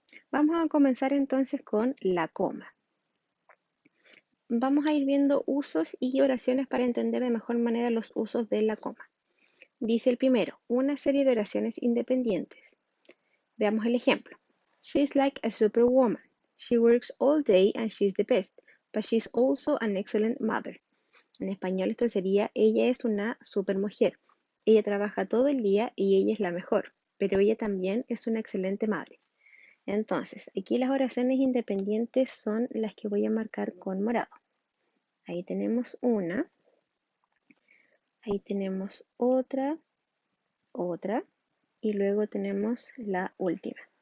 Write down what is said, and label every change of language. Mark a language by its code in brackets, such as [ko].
[es] Vamos a comenzar entonces con la coma. Vamos a ir viendo usos y oraciones para entender de mejor manera los usos de la coma. Dice el primero, una serie de oraciones independientes. Veamos el ejemplo. [en] She's like a superwoman. She works all day and she's the best, but she's also an excellent mother. [es] En español esto sería, ella es una supermujer. Ella trabaja todo el día y ella es la mejor, pero ella también es una excelente madre. Entonces, aquí las oraciones independientes son las que voy a marcar con morado. Ahí tenemos una, ahí tenemos otra, y luego tenemos la última.